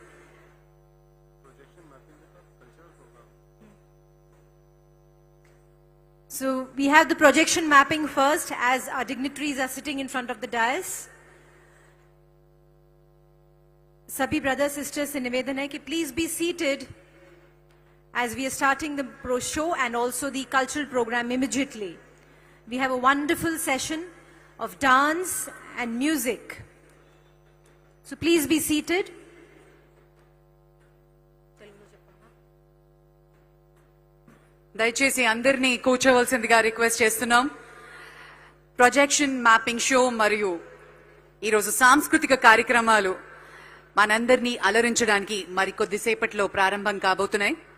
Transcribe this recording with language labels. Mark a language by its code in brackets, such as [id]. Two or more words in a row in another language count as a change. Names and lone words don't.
[en] So we have the projection mapping first as our dignitaries are sitting in front of the dais. Sabhi brothers, sisters [hi] से निवेदन है कि [en] please be seated as we are starting the pro show and also the cultural program immediately. We have a wonderful session of dance and music. So please be seated. [te] దయచేసి అందరినీ కూర్చోవలసిందిగా రిక్వెస్ట్ చేస్తున్నాం. [en] projection mapping show [te] మరియు ఈరోజు సాంస్కృతిక కార్యక్రమాలు మనందరినీ అలరించడానికి మరికొద్దిసేపట్లో ప్రారంభం కాబోతున్నాయి.